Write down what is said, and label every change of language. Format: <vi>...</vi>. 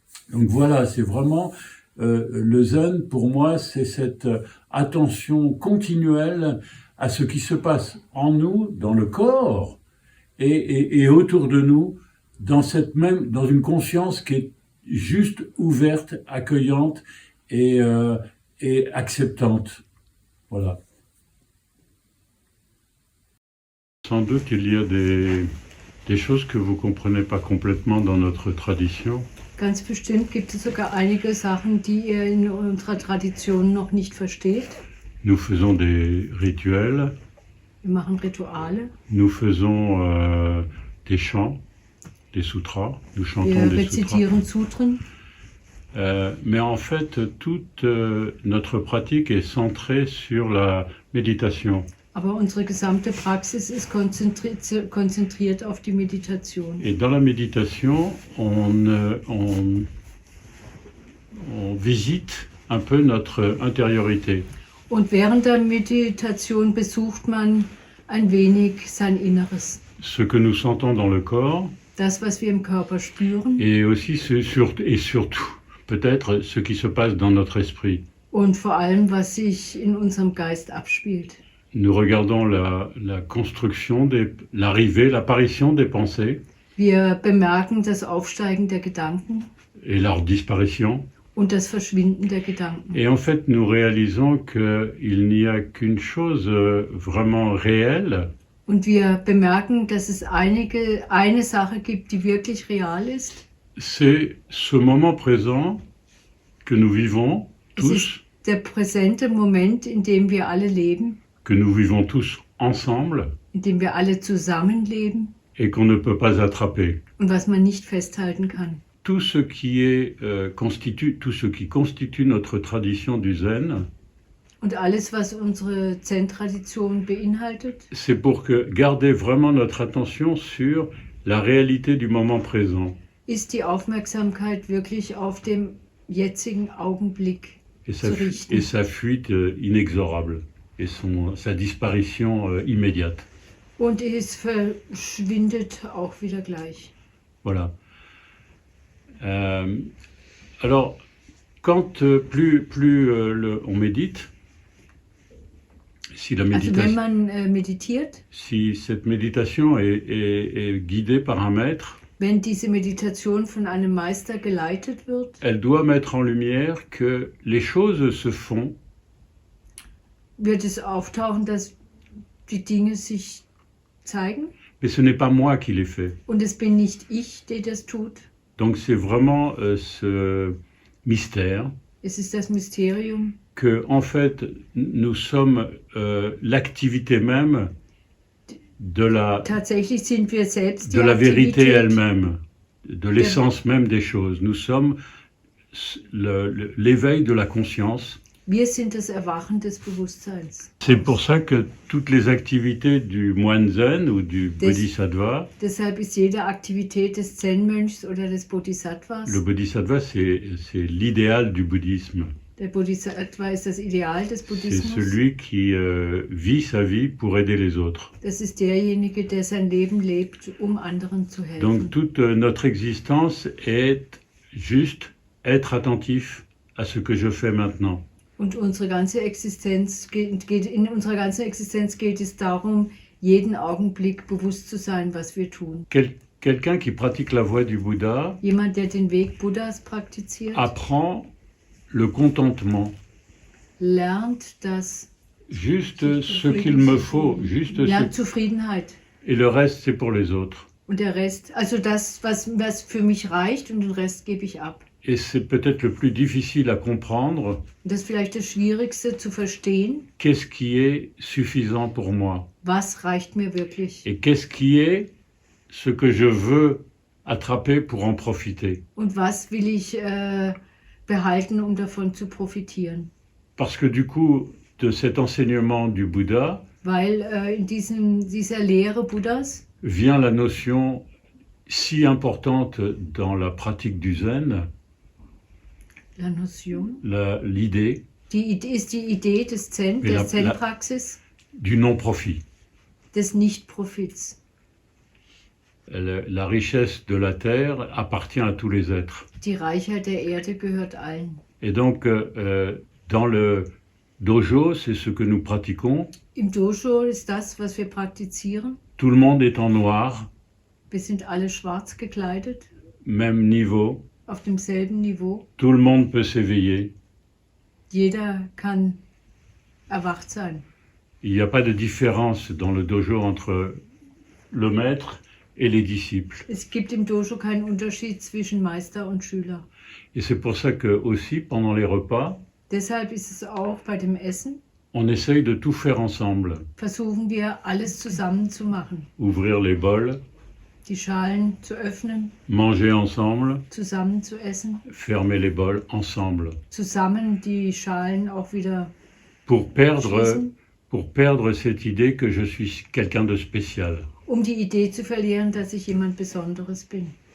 <fr>Donc voilà, c'est vraiment le zen, pour moi, c'est cette attention continuelle à ce qui se passe en nous, dans le corps, et autour de nous, dans une conscience qui est juste ouverte, accueillante et acceptante. Voilà. Sans doute, il y a des choses que vous ne comprenez pas complètement dans notre tradition.</fr> <de>Ganz bestimmt gibt es sogar einige Sachen, die ihr in unserer Tradition noch nicht versteht.</de> <fr>Nous faisons des rituels.</fr> <de>Wir machen Rituale.</de> <fr>Nous faisons des chants, des sutras. Nous chantons</fr> <de>Wir</de> <fr>des sutras.</fr> <de>rezitieren Sutren.</de> <fr>Mais en fait, toute notre pratique est centrée sur la méditation.</fr> <de>Aber unsere gesamte Praxis ist konzentriert auf die Meditation.</de> <fr>Et dans la méditation, on visite un peu notre intériorité.</fr> <de>Und während der Meditation besucht man ein wenig sein Inneres.</de> <fr>Ce que nous sentons dans le corps.</fr> <de>Das, was wir im Körper spüren.</de> <fr>Et aussi surtout, peut-être, ce qui se passe dans notre esprit.</fr> <de>Und vor allem, was sich in unserem Geist abspielt.</de> <fr>Nous regardons la construction, l'apparition des pensées.</fr> <de>Wir bemerken das Aufsteigen der Gedanken.</de> <fr>Et leur disparition.</fr> <de>Und das Verschwinden der Gedanken.</de> <fr>Et en fait, nous réalisons qu'il n'y a qu'une chose vraiment réelle.</fr> <de>Und wir bemerken, dass es eine Sache gibt, die wirklich real ist.</de> <fr>C'est ce moment présent que nous vivons tous.</fr> <de>Der präsente Moment, in dem wir alle leben.</de> <fr>Que nous vivons tous ensemble.</fr> <de>In dem wir alle zusammenleben.</de> <fr>Et qu'on ne peut pas attraper.</fr> <de>Und was man nicht festhalten kann.</de> <fr>Tout ce qui constitue notre tradition du Zen.</fr> <de>Und alles, was unsere Zen-Tradition beinhaltet.</de> <fr>C'est pour garder vraiment notre attention sur la réalité du moment présent.</fr> <de>Ist die Aufmerksamkeit wirklich auf dem jetzigen Augenblick zu richten.</de> <fr>Et sa fuite inexorable. Et sa disparition immédiate.</fr> <de>Und es verschwindet auch wieder gleich.</de> <fr>Voilà. Alors, quand plus on médite, si la méditation,</fr> <de>also wenn man meditiert,</de> <fr>si cette méditation est guidée par un maître,</fr> <de>wenn diese Meditation von einem Meister geleitet wird,</de> <fr>elle doit mettre en lumière que les choses se font.</fr> <de>Wird es auftauchen, dass die Dinge sich zeigen?</de> <fr>Mais ce n'est pas moi qui les fais.</fr> <de>Und es bin nicht ich, der das tut.</de> <fr>Donc c'est vraiment mystère,</fr> <de>Es ist das Mysterium,</de> <fr>que en fait nous sommes l'activité même</fr> <de>tatsächlich sind wir selbst</de> <fr>de</fr> <de>die</de> <fr>la vérité elle-même, de l'essence même des choses. Nous sommes l'éveil de la conscience.</fr> <de>wir sind das Erwachen des Bewusstseins.</de> <fr>C'est pour ça que toutes les activités du moine zen ou du bodhisattva,</fr> <de>Deshalb ist jede Aktivität des Zen-Mönchs oder des Bodhisattvas,</de> <fr>le bodhisattva c'est l'idéal du bouddhisme.</fr> <de>der Bodhisattva ist das Ideal des</de> <fr>C'est</fr> <de>Buddhismus.</de> <fr>celui qui vit sa vie pour aider les autres.</fr> <de>Das ist derjenige, der sein Leben lebt, um anderen zu helfen.</de> <fr>Donc toute notre existence est juste être attentif à ce que je fais maintenant.</fr> <de>Und unsere ganze Existenz in unserer ganzen Existenz geht es darum, jeden Augenblick bewusst zu sein, was wir tun.</de> <fr>Quelqu'un qui pratique la voie du Bouddha</fr> <de>Jemand, der den Weg Buddhas praktiziert,</de> <fr>apprend le contentement,</fr> <de>lernt das,</de> <fr>juste ce qu'il me faut, juste</fr> <de>lernt</de> <fr>ce...</fr> <de>Zufriedenheit.</de> <fr>Et le reste, c'est pour les autres.</fr> <de>Und der Rest, also das, was für mich reicht, und den Rest gebe ich ab.</de> <fr>Et c'est peut-être le plus difficile à comprendre.</fr> <de>Und das ist vielleicht das Schwierigste zu verstehen.</de> <fr>Qu'est-ce qui est suffisant pour moi?</fr> <de>Was reicht mir wirklich?</de> <fr>Et qu'est-ce qui est ce que je veux attraper pour en profiter?</fr> <de>Und was will ich behalten, um davon zu profitieren?</de> <fr>Parce que du coup, de cet enseignement du Bouddha,</fr> <de>Weil in dieser Lehre Buddhas</de> <fr>vient la notion si importante dans la pratique du Zen, La Notion. l'idée</fr> <de>Ist die Idee des Zen, der Zen-Praxis,</de> <fr>du non-profit.</fr> <de>des Nicht-Profits.</de> <fr>La richesse de la terre appartient à tous les êtres.</fr> <de>Die Reichheit der Erde gehört allen.</de> <fr>Et donc, dans le dojo, c'est ce que nous pratiquons.</fr> <de>Im Dojo ist das, was wir praktizieren.</de> <fr>Tout le monde est en noir,</fr> <de>Wir sind alle schwarz gekleidet,</de> <fr>même niveau.</fr> <de>auf demselben Niveau.</de> <fr>Tout le monde peut s'éveiller.</fr> <de>Jeder kann erwacht sein.</de> <fr>Il n'y a pas de différence dans le dojo entre le maître et les disciples.</fr> <de>Es gibt im Dojo keinen Unterschied zwischen Meister und Schüler.</de> <fr>Et c'est pour ça que aussi, pendant les repas,</fr> <de>Deshalb ist es auch bei dem Essen,</de> <fr>on essaye de tout faire ensemble.</fr> <de>versuchen wir alles zusammen zu machen.</de> <fr>Ouvrir les bols,</fr> <de>Die Schalen zu öffnen,</de> <fr>manger ensemble,</fr> <de>zusammen zu essen,</de> <fr>fermer les bols ensemble.</fr> <de>zusammen die Schalen auch wieder</de> <fr>Pour</fr> <de>schließen,</de> <fr>perdre cette idée que je suis quelqu'un de spécial.</fr> <de>um die Idee zu verlieren, dass ich jemand Besonderes bin.</de>